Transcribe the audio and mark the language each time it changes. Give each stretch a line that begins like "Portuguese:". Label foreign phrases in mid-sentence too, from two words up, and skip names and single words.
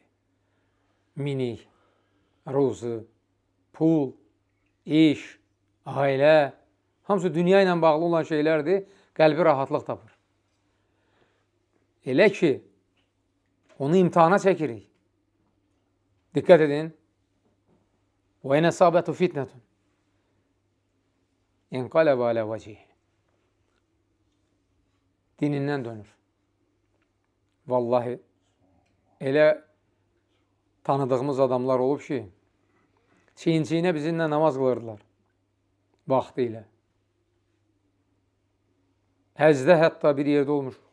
Azerbaijani: Minik, ruzu, pul, iş, ailə, hamısı dünya ilə bağlı olan şeylərdir, qəlbi rahatlıq tapır. Elə ki, onu imtihana çəkirik. Diqqət edin.
Arabic: وَاِنَ سَابَتُ فِتْنَةٌ اِنْقَلَبَ عَلَى وَجِهِ
Azerbaijani: Dinindən dönür. Vallahi, elə tanıdığımız adamlar olub ki, çiyin-çiyinə bizimlə namaz qılırdılar. Vaxtı ilə. Həcdə hətta bir yerdə olmuş.